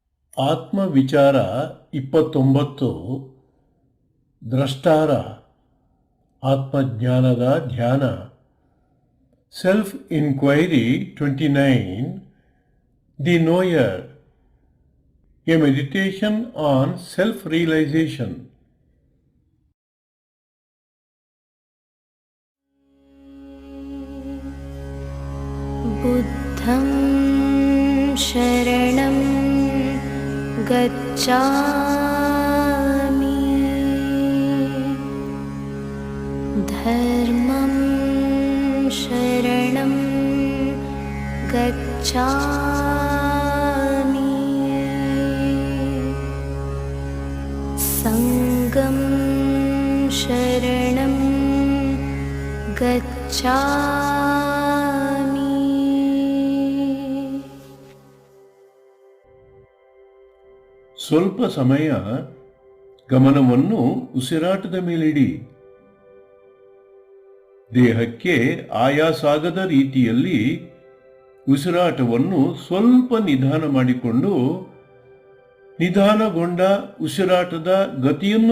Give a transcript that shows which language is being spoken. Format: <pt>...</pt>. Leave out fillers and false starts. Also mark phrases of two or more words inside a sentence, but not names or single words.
<kn>ಆತ್ಮವಿಚಾರ 29 ದ್ರಷ್ಟಾರ ಆತ್ಮಜ್ಞಾನದ ಧ್ಯಾನ</kn> <en>self inquiry 29 the knower a meditation on self realisation.</en> <pi>बुद्धं शरणं गच्छामि, धर्मं शरणं गच्छामि, संघं शरणं गच्छामि.</pi> <kn>ಸ್ವಲ್ಪ ಸಮಯ ಗಮನವನ್ನು ಉಸಿರಾಟದ ಮೇಲಿಡಿ. ದೇಹಕ್ಕೆ ಆಯಾಸಾಗದ ರೀತಿಯಲ್ಲಿ ಉಸಿರಾಟವನ್ನು ಸ್ವಲ್ಪ ನಿಧಾನ ಮಾಡಿಕೊಂಡು ನಿಧಾನಗೊಂಡ ಉಸಿರಾಟದ ಗತಿಯನ್ನು</kn>